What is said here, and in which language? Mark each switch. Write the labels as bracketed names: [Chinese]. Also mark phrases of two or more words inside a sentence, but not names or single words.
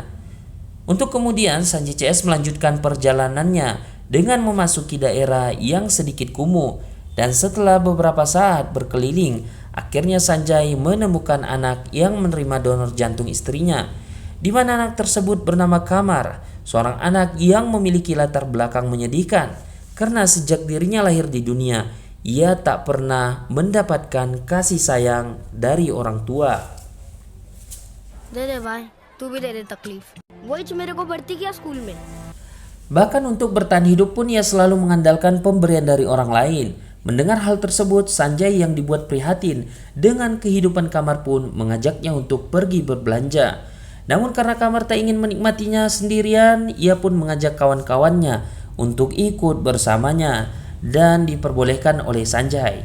[Indonesian] Untuk kemudian Sanjay CS melanjutkan perjalanannya dengan memasuki daerah yang sedikit kumuh, dan setelah beberapa saat berkeliling, akhirnya Sanjay menemukan anak yang menerima donor jantung istrinya, di mana anak tersebut bernama Kamar, seorang anak yang memiliki latar belakang menyedihkan karena sejak dirinya lahir di dunia, ia tak pernah mendapatkan kasih sayang dari orang tua. [Hindi] दे दे भाई तू भी दे दे तकलीफ वही जो मेरे को भर्ती किया स्कूल में। [Indonesian] Bahkan untuk bertahan hidup pun ia selalu mengandalkan pemberian dari orang lain. Mendengar hal tersebut, Sanjay yang dibuat prihatin dengan kehidupan Kamar pun mengajaknya untuk pergi berbelanja. Namun karena Kamar tak ingin menikmatinya sendirian, ia pun mengajak kawan-kawannya untuk ikut bersamanya dan diperbolehkan oleh Sanjay.